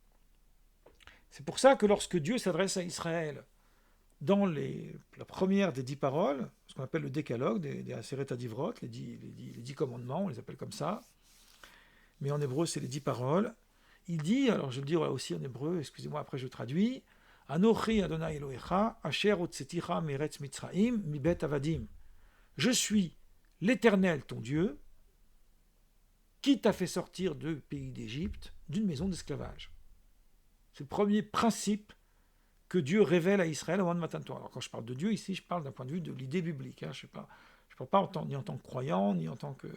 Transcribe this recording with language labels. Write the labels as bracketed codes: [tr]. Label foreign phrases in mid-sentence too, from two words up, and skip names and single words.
[fr] C'est pour ça que lorsque Dieu s'adresse à Israël dans la première des 10 paroles, ce qu'on appelle le décalogue, des [he] עשרת הדיברות, [fr] les 10 commandements, on les appelle comme ça, mais en hébreu c'est les 10 paroles, il dit, alors je le dis aussi en hébreu, excusez-moi, après je traduis, [he] אנכי אדוני אלוהיך, אשר הוצאתיך מארץ מצרים, מבית עבדים. [fr] Je suis l'Éternel, ton Dieu, qui t'a fait sortir du pays d'Égypte, d'une maison d'esclavage. C'est le premier principe que Dieu révèle à Israël au moment de [he] מתן תורה. [fr] Alors quand je parle de Dieu ici, je parle d'un point de vue de l'idée biblique. Je ne parle pas ni en tant que croyant, ni en tant que...